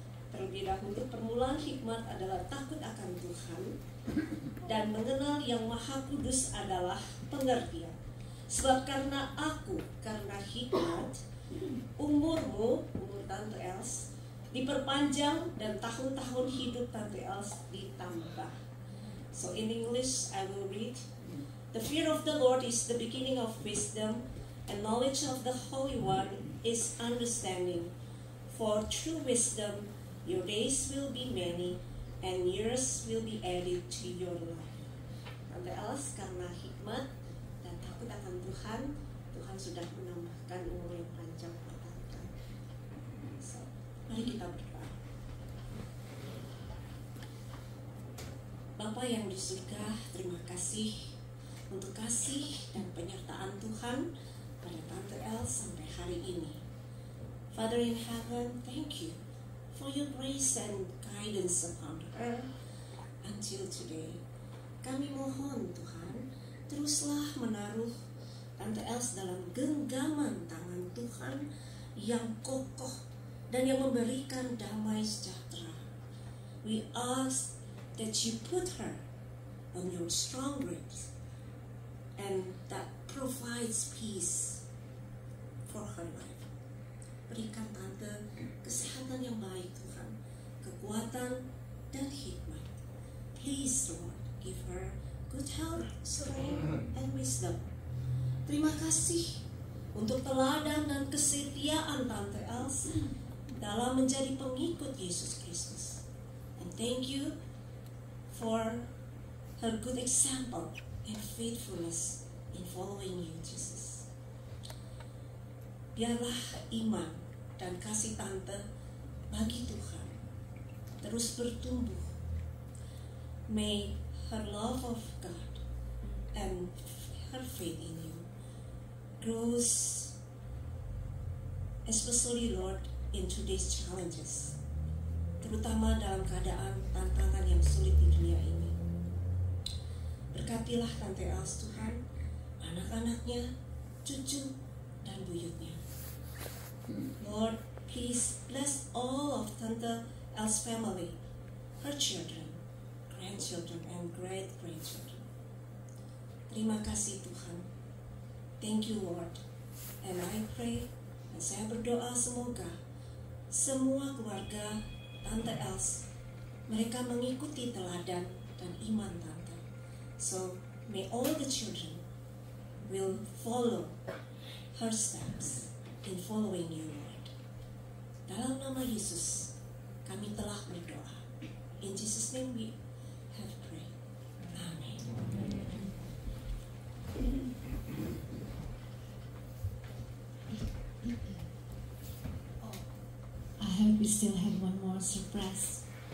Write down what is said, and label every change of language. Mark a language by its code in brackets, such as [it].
[id] Terlebih dahulu, permulaan hikmat adalah takut akan Tuhan, dan mengenal yang maha kudus adalah pengertian. Sebab karena hikmat, umur Tante Els diperpanjang, dan tahun-tahun hidup Tante Els ditambah. [en] So in English, I will read. The fear of the Lord is the beginning of wisdom, and knowledge of the Holy One is understanding. For through wisdom, your days will be many, and years will be added to your life. [id] Tante Els, karena hikmat dan takut akan Tuhan, Tuhan sudah menambahkan umur yang panjang buat Tante. So, mari kita berdoa. Bapa yang di surga, terima kasih untuk kasih dan penyertaan Tuhan pada Tante Els sampai hari ini. [en] Father in heaven, thank you for your grace and guidance upon her until today. [id] Kami mohon Tuhan, teruslah menaruh Tante Els dalam genggaman tangan Tuhan yang kokoh dan yang memberikan damai sejahtera. [en] We ask that you put her on your strong grip and that provides peace for her life. [id] Berikan Tante kesehatan yang baik Tuhan, kekuatan dan hikmat. [en] Please Lord, give her good health, strength, and wisdom. [id] Terima kasih untuk teladan dan kesetiaan Tante Els dalam menjadi pengikut Yesus Kristus. [en] And thank you for her good example and faithfulness in following you, Jesus. [id] Biarlah iman dan kasih Tante bagi Tuhan terus bertumbuh. [en] May her love of God and her faith in you grows, especially Lord in today's challenges, [id] terutama dalam keadaan tantangan yang sulit di dunia ini. Berkatilah Tante Els Tuhan, anak-anaknya, cucu dan buyutnya. [en] Lord, please bless all of Tante Els' family, her children, grandchildren, and great-grandchildren. [id] Terima kasih Tuhan. [en] Thank you Lord. And I pray, [id] dan saya berdoa semoga semua keluarga Tante Els, mereka mengikuti teladan dan iman Tante. [en] So may all the children will follow her steps in following you, Lord. [id] Dalam nama Yesus, kami telah berdoa. [en] In Jesus' name we have prayed. Amen. I hope we still have one more surprise.